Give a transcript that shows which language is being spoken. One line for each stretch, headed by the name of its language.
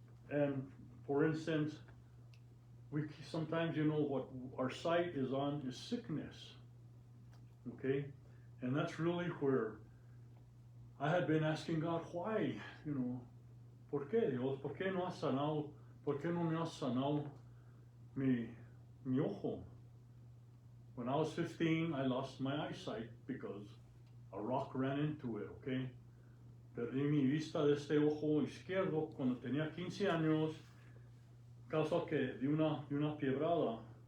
English: And for instance, we sometimes, what our sight is on is sickness. Okay? And that's really where I had been asking God, why?
Spanish: ¿Por qué, Dios? ¿Por qué no has sanado? ¿Por qué no me has sanado mi ojo?
English: When I was 15, I lost my eyesight because a rock ran into it, okay?
Spanish: Perdí mi vista de este ojo izquierdo cuando tenía 15 años, causa que de una piedrada.